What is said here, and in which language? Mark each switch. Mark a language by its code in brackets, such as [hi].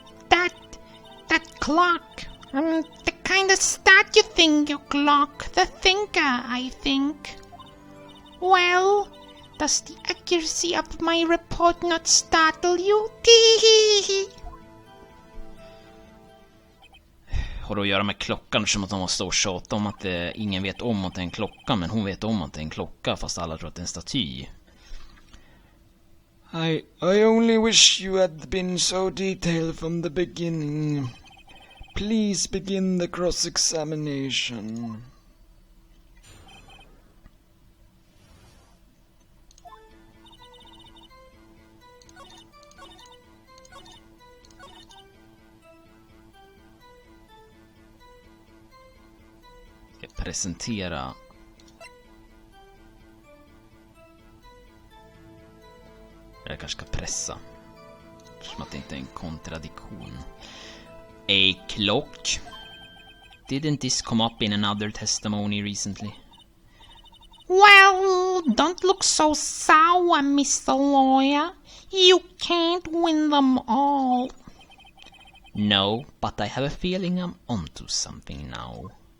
[en] That clock. The kind of statue thing clock. The thinker, I think. Well, does the accuracy of my report not startle you? Tee-hee-hee. [sv] Har det att göra med klockan, som att de måste stå och tjata om att ingen vet om att det är en klocka, men hon vet om att det är en klocka fast alla tror att det är en staty. [en] I only wish you had been so detailed from the beginning. Please begin the cross-examination. [sv] Presentera. Jag kanske ska pressa. Som att det inte är en kontradiktion. [en] A clock. Didn't this come up in another testimony recently? Well, don't look look so sour, Mr. Lawyer. You can't win them all. No, but I have a feeling I'm onto something now.